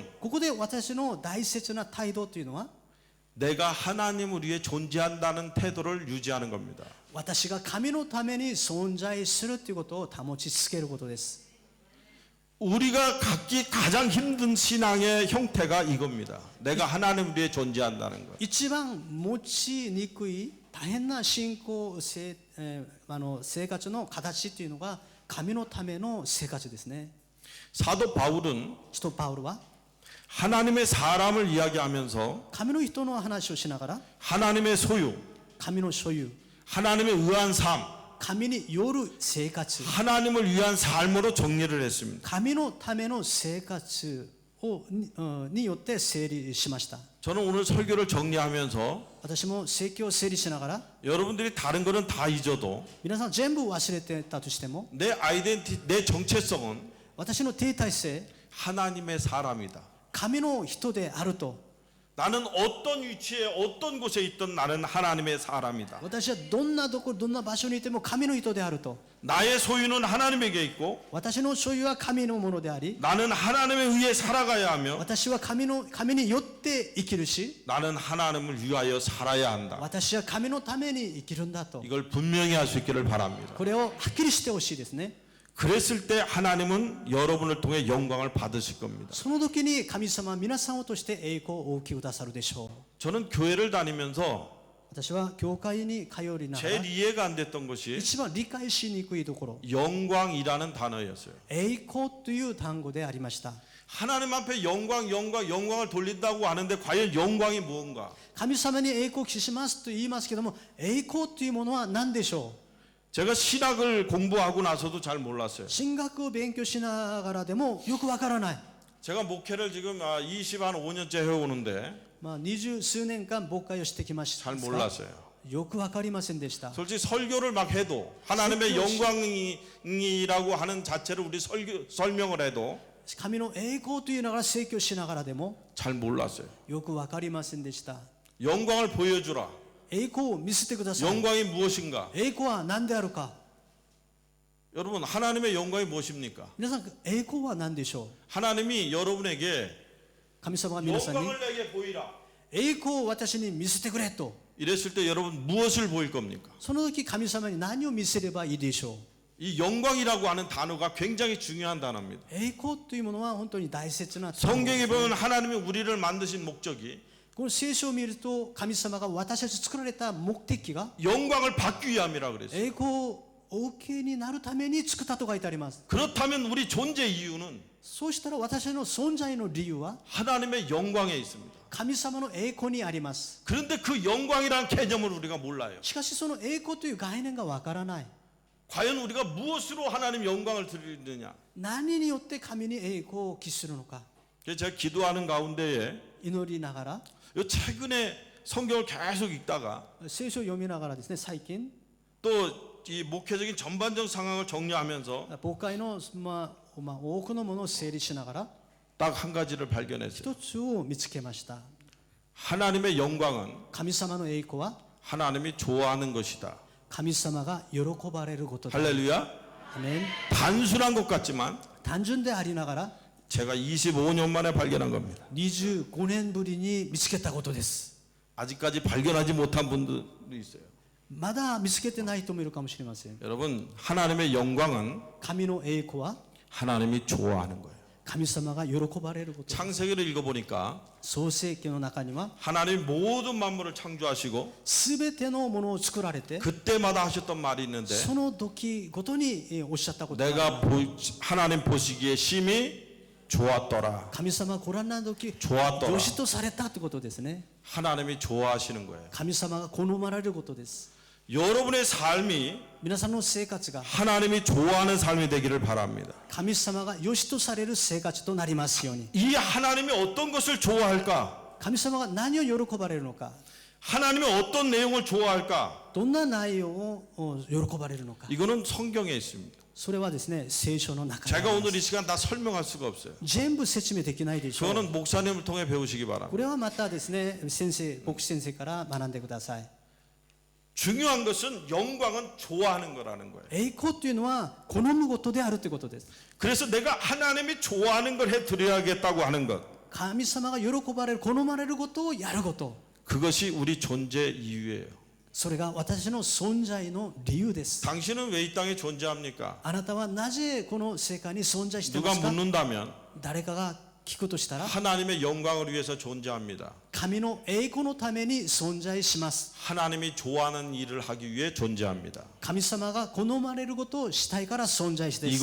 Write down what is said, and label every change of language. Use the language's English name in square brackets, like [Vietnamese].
[Japanese] う。ここで私の大切な態度というのは、 [Korean] 내가 하나님을 위해 존재한다는 태도를 유지하는 겁니다. [Japanese] 私が神のために存在するということを保ち続けることです。 [Korean] 우리가 갖기 가장 힘든 신앙의 형태가 이겁니다. 내가 하나님을 위해 존재한다는 것. [Japanese] 一番持ちにくい大変な信仰生活の形というのが神のための生活ですね。 [Korean] 사도 바울은 [Japanese] 使徒パウロは [Korean] 하나님의 사람을 이야기하면서 [Japanese] 神の人の話をしながら、 [Korean] 하나님의 소유, [Japanese] 神の所有、 [Korean] 하나님의 의한 삶, [Japanese] 神による生活、 [Korean] 하나님을 위한 삶으로 정리를 했습니다. [Japanese] 神のための生活をによって整理しました。 [Korean] 저는 오늘 설교를 정리하면서 [Japanese] 私も説教を整理しながら、 [Korean] 여러분들이 다른 거는 다 잊어도 [Japanese] 皆さん全部忘れてたとしても、 [Korean] 내 아이덴티, 내 정체성은 [Japanese] 私の定体性、 [Korean] 하나님의 사람이다. [Japanese] 神の人であると、 [Korean] 나는 어떤 위치에 어떤 곳에 있든 나는 하나님의 사람이다. [Japanese] 私はどんなどこどんな場所にいても神の人であると、 [Korean] 나의 소유는 하나님에게 있고 [Japanese] 私の所有は神のものであり、 [Korean] 나는 하나님에 의해 살아가야 하며 [Japanese] 私は神によって生きるし、 [Korean] 나는 하나님을 위하여 살아야 한다. [Japanese] 私は神のために生きるんだと、 [Korean] 이걸 분명히 할 수 있기를 바랍니다. [Japanese] これをはっきりしてほしいですね。 [Korean] 그랬을 때 하나님은 여러분을 통해 영광을 받으실 겁니다. [Japanese] その時に神様は皆さんを通して栄光をお受けくださるでしょう。 [Korean] 저는 교회를 다니면서 [Japanese] 私は教会に通りなが [Korean] 제일 [Japanese] ら [Korean] 이해가 안 됐던 것이 [Japanese] 一番理解しにくいところ、 [Korean] 영광이라는 단어였어요. [Japanese] 栄光という単語でありました。 [Korean] 하나님 앞에 영광을 돌린다고 하는데 과연 영광이 무엇인가? [Japanese] 神様に栄光を期しますと言いますけども、栄光というものは何でしょう。 [Korean] 제가 신학을 공부하고 나서도 잘 몰랐어요. [Japanese] 神学を勉強しながらでもよくわからない。 [Korean] 제가 목회를 지금 25년째 해오는데 [Japanese] 20数年間牧会をしてきました [Korean] 잘 [Japanese] が、 [Korean] 몰랐어요. [Japanese] よくわかりませんでした。 [Korean] 솔직히 설교를 막 해도 하나님의 영광이라고 하는 자체를 우리 설명을 해도 [Japanese] 神の栄光というのが説教しながらでも [Korean] 잘 몰랐어요. [Japanese] よくわかりませんでした。 [Korean] 영광을 보여주라. [Japanese] 栄光を見せてください。 [Korean] 영광이 무엇인가? [Japanese] 栄光は何であるか。 [Korean] 여러분 하나님의 영광이 무엇입니까? [Japanese] 皆さん、栄光は何でしょう。 [Korean] 하나님이 여러분에게 [Japanese] 神様が皆さんに [Korean] 영광을 내게 보이라. [Japanese] 栄光を私に見せてくれと。 [Korean] 이랬을 때 여러분 무엇을 보일 겁니까? [Japanese] その時神様に何を見せればいいでしょう。 [Korean] 이 영광이라고 하는 단어가 굉장히 중요한 단어입니다. [Japanese] 栄光というものは本当に大切な単語です。 [Korean] 성경에 보면 하나님이 우리를 만드신 목적이 [Japanese] この聖書を見ると神様が私たち作られた目的が [Korean] 영광을 받기 위함이라 그랬어요. [Japanese] 栄光をお受けになるために作ったと書いてあります。 [Korean] 그렇다면 우리 존재 이유는 [Japanese] そうしたら私の存在の理由は [Korean] 하나님의 영광에 있습니다. [Japanese] 神様の栄光にあります。 [Korean] 그런데 그 영광이라는 개념을 우리가 몰라요. [Japanese] しかしその栄光という概念がわからない。 [Korean] 과연 우리가 무엇으로 하나님 영광을 드리느냐? [Japanese] 何によって神に栄光を期するのか。 [Korean] 그래서 제가 기도하는 가운데에 [Japanese] 祈りながら、 [Korean] 요 최근에 성경을 계속 읽다가 [Japanese] 聖書を読みながらですね、最近 [Korean] 또 이 목회적인 전반적 상황을 정리하면서 [Japanese] 牧会の多くのものを整理しながら [Korean] 딱 한 가지를 발견했어요. [Japanese] 一つを見つけました。 [Korean] 하나님의 영광은 [Japanese] 神様の栄光は [Korean] 하나님이 좋아하는 것이다. [Japanese] 神様が喜ばれることだ。 [Korean] 할렐루야. [Japanese] アメン。 [Korean] 단순한 것 같지만 [Japanese] 単純でありながら [Korean] 제가 25년 만에 발견한 겁니다. [Japanese] 25年ぶりに見つけたことです。 [Korean] 아직까지 발견하지 못한 분들도 있어요. [Japanese] まだ見つけてない人もいるかもしれません。 [Korean] 여러분 하나님의 영광은 [Japanese] 神の栄光は [Korean] 하나님이 좋아하는 거예요. [Japanese] 神様が喜ばれることです。 [Korean] 창세기를 읽어보니까 [Japanese] 創世記の中には [Korean] 하나님 모든 만물을 창조하시고 [Japanese] すべてのものを作られて [Korean] 그때마다 하셨던 말이 있는데 [Japanese] その時ごとにおっしゃったことがあり [Korean] 내가 [Japanese] ます [Korean] 하나님 보시기에 심히 좋았더라. [Japanese] 神様がご覧になる時 [Korean] 좋았더라. [Japanese] 良しとされたってことですね。 [Korean] 하나님이 좋아하시는 거예요. [Japanese] 神様が好まれることです。 [Korean] 여러분의 삶이 [Japanese] 皆さんの生活が [Korean] 하나님이 좋아하는 삶이 되기를 바랍니다. [Japanese] 神様が良しとされる生活となりますように。 [Korean] 이 하나님이 어떤 것을 좋아할까? [Japanese] 神様が何を喜ばれるのか、 [Korean] 하나님이 어떤 내용을 좋아할까? [Japanese] どんな内容を喜ばれるのか、 [Korean] 이거는 성경에 있습니다. [Japanese] それはですね、聖書の中にあ [Korean] 제가 [Japanese] りま [Korean] 오늘 [Japanese] す。 [Korean] 이 시간 다 설명할 수가 없어요. [Japanese] 全部説明できないでしょう。 [Korean] 그거는 목사님을 통해 배우시기 [Japanese] こ [Korean] 바랍니다. [Japanese] れはまたですね、先生、牧師先生から学んでください。 [Korean] 중요한 것은 영광은 좋아하는 거라는 거예요. [Japanese] 栄光というのは好むことであるということです。 [Korean] 그래서 내가 하나님이 좋아하는 걸 해드려야겠다고 하는 것, [Japanese] 神様が喜ばれる、好まれることをやること。 [Korean] 그것이 우리 존재 이유예요. [Japanese] それが私の存在の理由です。 [Korean] 당신은 왜 이 땅에 존재합니까? [Japanese] あなたはなぜこの世界に存在してい [Korean] 누가 [Japanese] ますか？ [Korean] 묻는다면 [Japanese] 誰かが聞くとしたら、 [Korean] 하나님의 영광을 위해서 존재합니다. [Japanese] 神の栄光のために存在します。 [Korean] 하나님이 좋아하는 일을 하기 위해 존재합니다. [Japanese] 神様が好まれることをしたいから存在しています。